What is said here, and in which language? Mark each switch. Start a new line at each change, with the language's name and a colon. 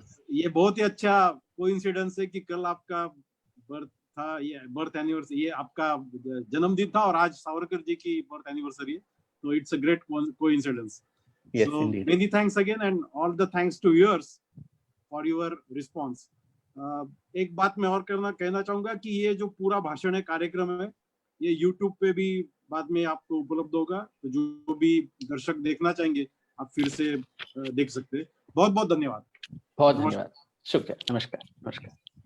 Hindi: ये बहुत ही अच्छा कोइंसिडेंस है कि कल आपका बर्थ था, ये बर्थ एनिवर्सरी, ये आपका जन्मदिन था और आज सावरकर जी की बर्थ एनिवर्सरी है.
English: So it's a great coincidence. Yes, so indeed. Many thanks again, and all the thanks to yours for your response.
Hindi: एक बात मैं और कहना चाहूंगा कि ये जो पूरा भाषण है, कार्यक्रम है, ये YouTube पे भी बाद में आपको उपलब्ध होगा. तो जो भी दर्शक देखना चाहेंगे आप फिर से देख सकते हैं. बहुत बहुत धन्यवाद. बहुत धन्यवाद. शुक्रिया. नमस्कार.